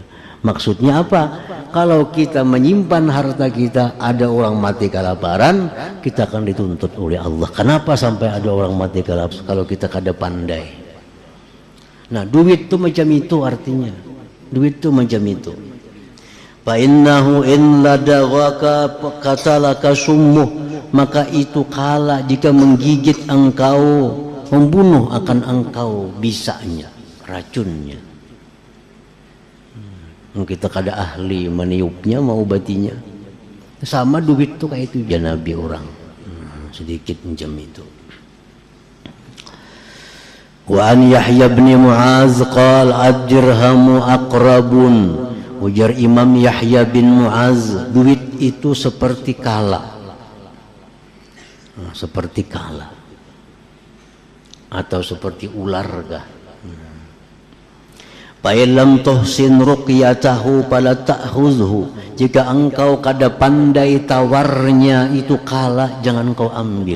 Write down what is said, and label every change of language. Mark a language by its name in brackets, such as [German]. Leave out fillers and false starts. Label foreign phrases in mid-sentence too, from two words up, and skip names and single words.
[Indonesian] Maksudnya apa? Kalau kita menyimpan harta kita, ada orang mati kelaparan, kita akan dituntut oleh Allah. Kenapa sampai ada orang mati kelaparan? [Banjar] Kalau kita kada pandai. Nah, duit itu macam itu artinya. Duit itu macam itu. [Arabic] فإنه إن لدغك قتلك سمه, [Banjar] maka itu kala jika menggigit engkau, membunuh akan engkau bisanya, racunnya. Kita kada ahli meniupnya, mau obatinya. Sama duit tuh kayak itu janabi orang. Sedikit macam itu. [Arabic] وعن يحيى بن معاذ قال الدرهم عقرب. [Banjar] Ujar Imam Yahya bin Mu'az, duit itu seperti kala. Seperti kala. Atau seperti ular kah? [Arabic] فإن لم تحسن رقيته فلا تأخذه. [Banjar] Jika engkau kada pandai tawarnya itu kala, jangan kau ambil.